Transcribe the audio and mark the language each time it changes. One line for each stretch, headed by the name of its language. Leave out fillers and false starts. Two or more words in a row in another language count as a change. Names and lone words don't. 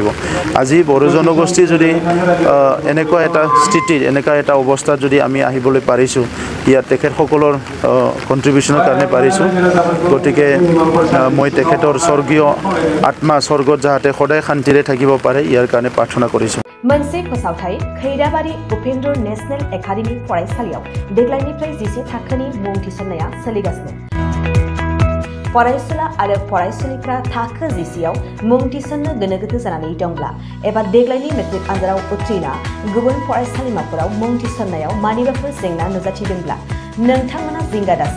Assamese: আজি বড়ো জনগোষ্ঠী যদি এনেকুৱা এটা স্থিতিত এনেকুৱা এটা অৱস্থাত যদি আমি আহিবলৈ পাৰিছোঁ ইয়াত তেখেতসকলৰ কণ্ট্ৰিবিউশ্যনৰ কাৰণে পাৰিছোঁ। গতিকে মই তেখেতৰ স্বৰ্গীয় আত্মা স্বৰ্গত যাতে সদায় শান্তিৰে থাকিব পাৰে ইয়াৰ কাৰণে প্ৰাৰ্থনা কৰিছোঁ।
Bodo: मोनसे फोसावथाय खैराबारि उपेन्द्र नेशनेल एकाडेमि फरायसालियाव देग्लायनिफ्राय 10 थाखोनि मुं थिसननाया सोलिगासिनो। फरायसुला आरो फरायसुलिफ्रा थाखो 10आव मुं थिसननो गोनो गोथो जानानै दंब्ला एबा देग्लायनि मेट्रिक आनजादाव उथ्रिना गुबुन फरायसालिमाफोराव मुं थिसननायाव मानिबाफोर जेंना नुजाथिदोंब्ला नोंथांमोना जिंगा दासि।